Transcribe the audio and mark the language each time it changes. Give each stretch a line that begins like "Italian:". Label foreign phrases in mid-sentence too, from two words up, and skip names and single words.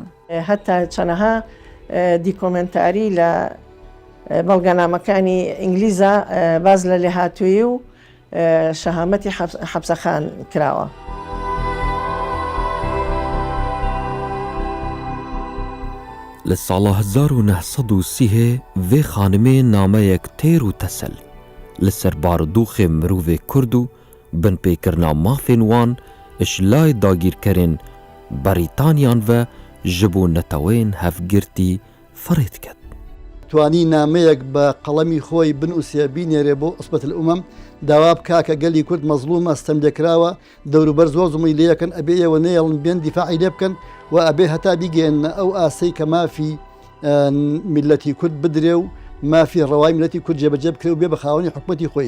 Central Kurdish: هەتا چەنەها دیکۆمنتاری لە بەڵگەنامەکانی ئینگلیزە باز لە لێهاتووی و شەهامەتی حەبسەخان کراوە.
Kurdish: لە ساڵە 1930 vê xanimê nameyek têr û tesel li ser barodûxê mirovê Kurd û binpêkirina mafên wan işlayê dagîrkerên Brîtanyan ve ji bo netewên hevgirtî firê dikir.
Central Kurdish: توانی نامەیەک بە قەڵەمی خۆی بنووسێ بینێرێ بۆ عوسبەت الئومەم داوا بکا کە گەلی کورد مەزلومە ستەملێکراوە دەوروبەر زۆر زوڵی لەکەن ئەبێ ئێوە نێڵن بێن دیفاعی لێ بکەن و ئەبێ هەتا بیگەێنە ئەو ئاسەی کە مافی میلەتی کورد بدرێ و مافی ڕەوای میلەتی کورد جێبەجێ بکرێ و بێ بە خاوەنی حکومەتی خۆی.